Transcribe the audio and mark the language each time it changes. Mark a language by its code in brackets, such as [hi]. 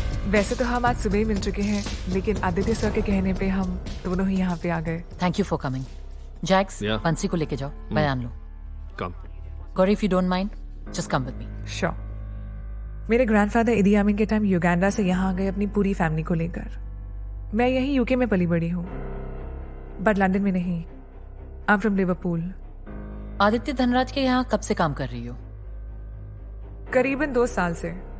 [hi] वैसे तो हम आज सुबह ही मिल चुके हैं, लेकिन आदित्य सर के कहने पे हम दोनों ही यहाँ पे आ गए। [en] Thank you for coming. Jax, Yeah. [hi] बंसी को लेके जाओ, बयान लो। [en] Come. Gauri, if you don't mind, just come with me. Sure. [hi] मेरे ग्रैंडफादर इदी अमीन के टाइम युगांडा से यहाँ आ गए अपनी पूरी फैमिली को लेकर। मैं यहीं यूके में पली बड़ी हूँ, बट लंदन में नहीं। [en] I am from Liverpool. [hi] Aditya Dhanraj के यहाँ कब से काम कर रही हो? करीबन 2 साल से।